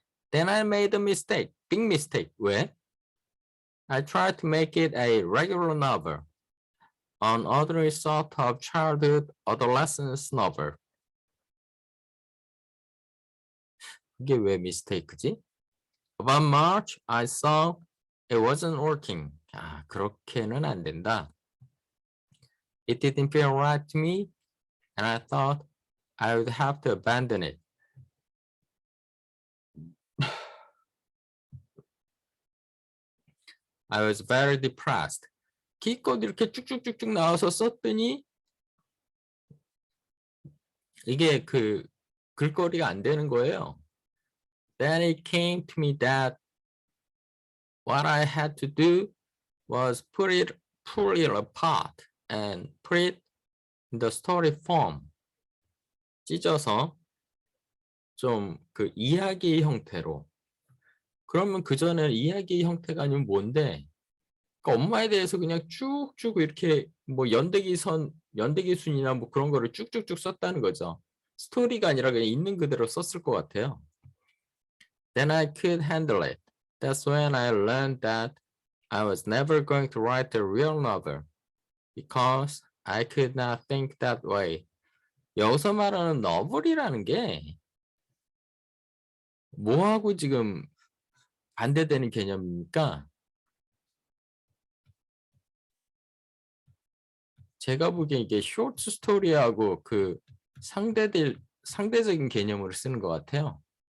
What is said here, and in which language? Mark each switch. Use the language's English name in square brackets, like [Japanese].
[English] Then I made a mistake, big mistake. [Korean] 왜? [English] I tried to make it a regular novel, an ordinary sort of childhood adolescence novel. [Korean] 이게 왜 mistake지? [English] About March, I saw It wasn't working. [Korean] 아, 그렇게는 안 된다. [English] It didn't feel right to me, and I thought I would have to abandon it. I was very depressed. [Korean] 기껏 이렇게 쭉쭉쭉쭉 나와서 썼더니 이게 그 글거리가 안 되는 거예요. [English] Then it came to me that what I had to do was pull it apart and put it in the story form. [Korean] 찢어서 좀 그 이야기 형태로. 그러면 그전에 이야기 형태가 아니면 뭔데? 그러니까 엄마에 대해서 그냥 쭉쭉 이렇게 뭐 연대기순이나 뭐 그런 거를 쭉쭉쭉 썼다는 거죠. 스토리가 아니라 그냥 있는 그대로 썼을 것 같아요. [English] Then I could handle it. That's when I learned that I was never going to write a real novel because I could not think that way. [Korean] 여기서 말하는 너블이라는 게 뭐하고 지금 반대되는 개념입니까? 제가 보기엔 이게 쇼트 스토리하고 그 상대적인 개념으로 쓰는 것 같아요.